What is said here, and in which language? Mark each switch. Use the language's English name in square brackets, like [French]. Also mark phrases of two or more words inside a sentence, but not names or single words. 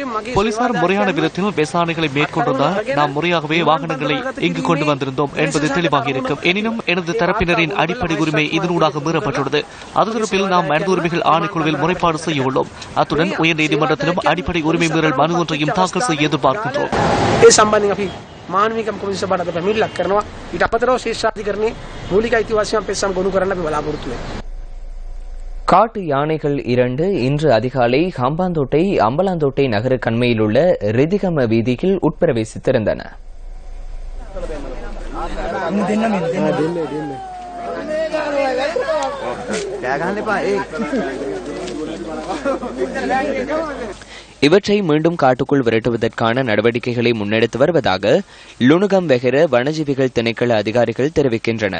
[Tamil] போலீசார் முறையான விதத்தில் விசாரணைகளை மேற்கொண்டிருந்தால் நாம் முறையாகவே வாகனங்களை இங்கு கொண்டு வந்திருந்தோம் என்பது தெளிவாக இருக்கும். எனினும் எனது தரப்பினரின் அடிப்படை உரிமை இதனூடாக மீறப்பட்டுள்ளது. அது தொடர்பில் நாம் மனித உரிமைகள் ஆணைக்குழுவில் முறைப்பாடு செய்ய உள்ளோம். அத்துடன் உயர்நீதிமன்றத்திலும் அடிப்படை உரிமை மீறல் மனு ஒன்றையும் தாக்கல் செய்ய எதிர்பார்க்கின்றோம். [Sinhala] මානවිකම් කොමිසම බඩට පැමිණිල්ලක් කරනවා. ඊට අපතරව ශේෂ්ඨාධිකරණයේ මූලික අයිතිවාසිකම් පෙස්සම් ගොනු කරන්න අපි බලාපොරොත්තු වෙනවා. [Tamil] காட்டு யானைகள் 2 இன்று அதிகாலை ஹம்பாந்தோட்டை அம்பலாந்தோட்டை நகர கண்மையில் உள்ள ரிதிகம வீதியில் உட்பிரவேசித்திருந்தன. இவற்றை மீண்டும் காட்டுக்குள் விரட்டுவதற்கான நடவடிக்கைகளை முன்னெடுத்து வருவதாக லுணுகம் வெகர வனஜீவிகள் திணைக்கள அதிகாரிகள் தெரிவிக்கின்றனர்.